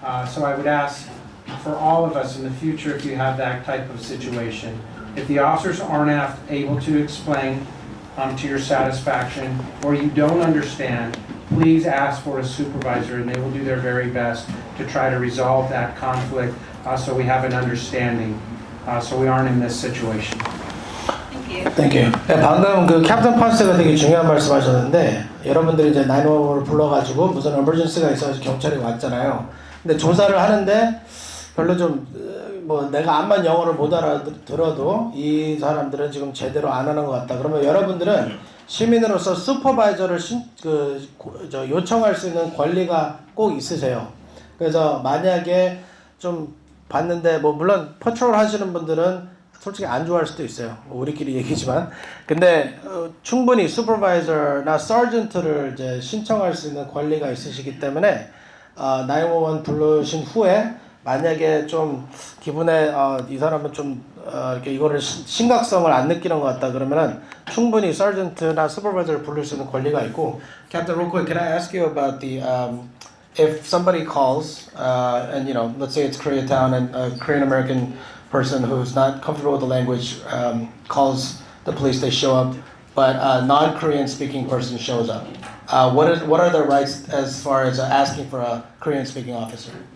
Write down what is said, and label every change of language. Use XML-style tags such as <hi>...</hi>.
<en>So I would ask for all of us in the future, if you have that type of situation, if the officers aren't able to explain to your satisfaction, or you don't understand, please ask for a supervisor, and they will do their very best to try to resolve that conflict so we have an understanding, so we aren't in this situation. Thank you.</en> <ko>네, 방금 그 캡틴 펀스가 되게 중요한 말씀하셨는데, 여러분들이 이제 911을 불러가지고 무슨 emergency가 있어서 경찰이 왔잖아요. 근데 조사를 하는데 별로 좀 뭐 내가 암만 영어를 못 알아들어도 이 사람들은 지금 제대로 안 하는 것 같다. 그러면 여러분들은 시민으로서 슈퍼바이저를 요청할 수 있는 권리가 꼭 있으세요. 그래서 만약에 좀 봤는데, 뭐 물론 퍼트롤 하시는 분들은 솔직히 안 좋아할 수도 있어요. 우리끼리 얘기지만. 근데 충분히 슈퍼바이저나 서전트를 이제 신청할 수 있는 권리가 있으시기 때문에 911 부르신 후에 만약에 좀 기분에 이 사람은 좀 이렇게 이거를 심각성을 안 느끼는 것 같다 그러면은 충분히 sergeant나 supervisor를 부를 수 있는 권리가 있고.</ko> <en>Captain, real quick, can I ask you about the if somebody calls and you know, let's say it's Koreatown and a Korean American person who's not comfortable with the language calls the police, they show up, but a non-Korean speaking person shows up. What are their rights as far as asking for a Korean speaking officer?</en>